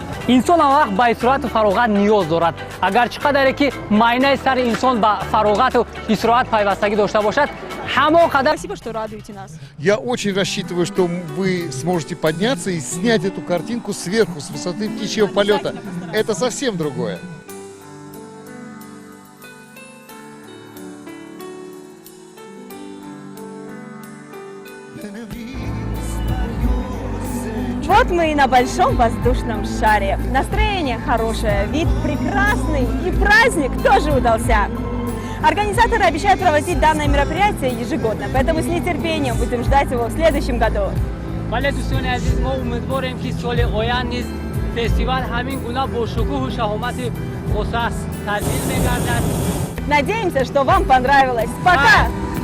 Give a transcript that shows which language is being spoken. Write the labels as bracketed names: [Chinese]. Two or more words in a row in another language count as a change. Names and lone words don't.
[Tajik] инсон ҳам вақт ба истироҳату фароғат ниёз дорад. Агар чӣ қадаре ки майнаи сари инсон ба фароғату истироҳат пайвастагӣ дошта бошад, ҳамо қадар. [Russian] Спасибо, что радуете нас. Я очень рассчитываю, что вы сможете подняться и снять эту картинку сверху, с высоты птичьего полета. Это совсем другое. Вот мы и на большом воздушном шаре. Настроение хорошее, вид прекрасный и праздник тоже удался. Организаторы обещают проводить данное мероприятие ежегодно, поэтому с нетерпением будем ждать его в следующем году. [Tajik] вале дӯстони азиз, мо умедворем ки соли оянд низ фестивал ҳамин гуна бо шукӯҳу шаҳомати хоса тадбир мегардад. [Russian] Надеемся, что вам понравилось. Пока!